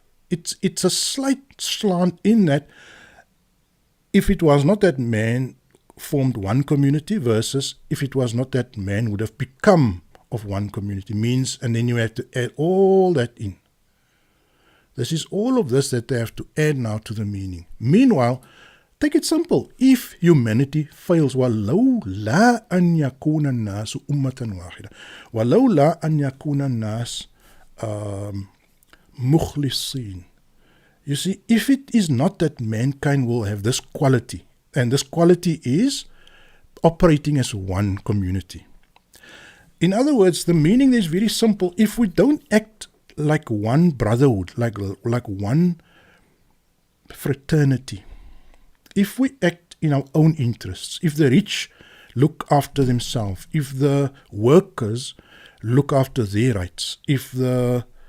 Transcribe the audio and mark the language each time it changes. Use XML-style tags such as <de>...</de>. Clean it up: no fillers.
<en>It's a slight slant in that if it was not that man formed one community versus if it was not that man would have become of one community means, and then you have to add all that in. This is all of this that they have to add now to the meaning. Meanwhile, take it simple. If humanity fails,</en> <ar>وَلَوْ لَا أَنْ يَكُونَ النَّاسُ أُمَّةً وَاحِدًا وَلَوْ لَا أَنْ يَكُونَ النَّاسُ مُخْلِصِينَ.</ar> <en>You see, if it is not that mankind will have this quality, and this quality is operating as one community. In other words, the meaning there is very simple. If we don't act like one brotherhood, like one fraternity, if we act in our own interests, if the rich look after themselves, if the workers look after their rights, if the</en>